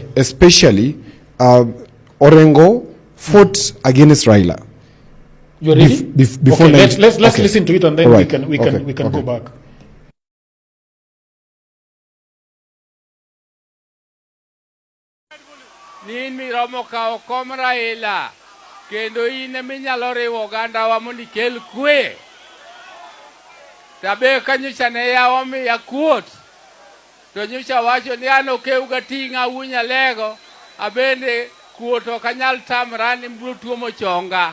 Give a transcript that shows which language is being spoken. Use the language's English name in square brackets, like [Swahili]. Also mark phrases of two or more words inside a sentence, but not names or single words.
[English] Especially, Orengo fought against Raila. You ready? Before okay, let's listen to it, and then right. we can go back. [Luo (Kenya and Tanzania)] Nin miromo kao kom Raila kendo in minyalo riwo oganda wa mondo ikel kwe. Tabe kanyocha ne yawa miya kuot. To nyocha wacho ni an okeuga ting'a unya lego. Abende kuot ok anyal tamra ni mbro tuo mochonga.